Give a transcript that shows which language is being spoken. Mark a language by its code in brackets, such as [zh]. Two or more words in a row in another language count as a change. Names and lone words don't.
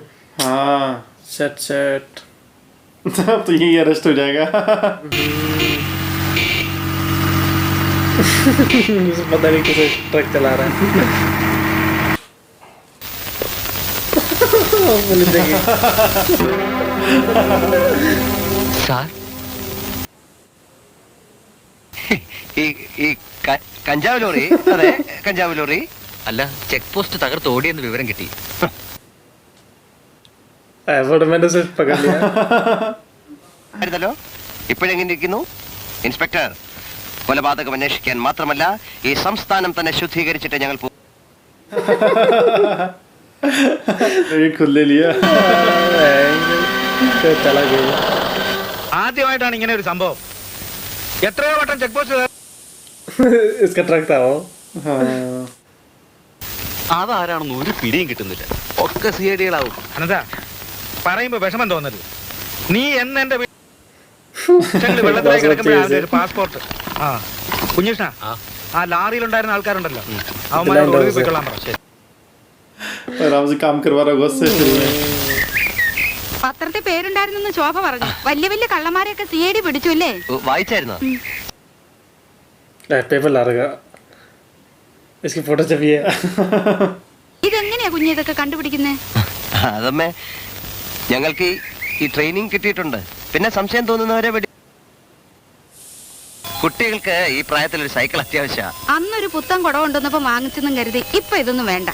[hi] हाँ सेट सेट तो यही अरेस्ट हो जाएगा। पता नहीं कैसे ट्रक चला रहा है। पुलिस देखी [ml] സാർ, ഈ കഞ്ചാവ് ലോറി? അതെ, കഞ്ചാവ് ലോറി. അല്ല, ചെക്ക് പോസ്റ്റ് തകർത്ത് ഓടിയെന്ന് വിവരം കിട്ടി. [hi] मैंने पकड़ लिया। [ml] ആയിരുന്നല്ലോ. ഇപ്പോഴെങ്ങനെ ഇരിക്കുന്നു ഇൻസ്പെക്ടർ? കൊലപാതകം അന്വേഷിക്കാൻ മാത്രമല്ല, ഈ സംസ്ഥാനം തന്നെ ശുദ്ധീകരിച്ചിട്ട് ഞങ്ങൾ [hi] खुद ले लिया। चला गया। [ml] ആദ്യമായിട്ടാണ് ഇങ്ങനെ ഒരു സംഭവം. എത്രയോ വട്ടം ചെക്ക് പോസ്റ്റ് [hi] इसका ट्रक था वो। [ml] അതാരാണെന്ന് ഒരു പിടിയും കിട്ടുന്നില്ല. ഒക്കെ സിഐഡികളാവും. അനന്താ, പറയുമ്പോ വിഷമം തോന്നരുത്. നീ എന്ന് എന്റെ വെള്ളത്തിലേക്ക് കിടക്കുമ്പോഴാണ് ഒരു പാസ്പോർട്ട്. ആ കുഞ്ഞിഷ്ണ, ആ ലാറിയിലുണ്ടായിരുന്ന ആൾക്കാരുണ്ടല്ലോ, അവന്മാരോട് ഒളിവിൽ പോയിക്കൊള്ളാൻ പറ. [hi] आराम से काम करवा रहा होगा। [ml] പത്രത്തിൽ പേരുണ്ടായിരുന്നെന്ന് ശോഭ പറഞ്ഞു. വലിയ വലിയ കള്ളന്മാരെയൊക്കെ സിഐഡി പിടിച്ചു അല്ലേ? വായിച്ചായിരുന്നോ? [hi] पेपर ला रहा इसकी फोटो छपी है। [ml] ഇതെങ്ങനെയാ കുഞ്ഞ് ഇതൊക്കെ കണ്ടുപിടിക്കുന്നേ? അതമ്മേ, ഞങ്ങൾക്ക് ഈ ട്രെയിനിങ് കിട്ടിയിട്ടുണ്ട്. പിന്നെ സംശയം തോന്നുന്നവരെ കുട്ടികൾക്ക് ഈ പ്രായത്തിൽ ഒരു സൈക്കിൾ അത്യാവശ്യമാണ്. അന്നൊരു പുത്തൻ കുടം കൊണ്ടുവന്നപ്പോ വാങ്ങിച്ചെന്നും കരുതി ഇപ്പൊ ഇതൊന്നും വേണ്ട.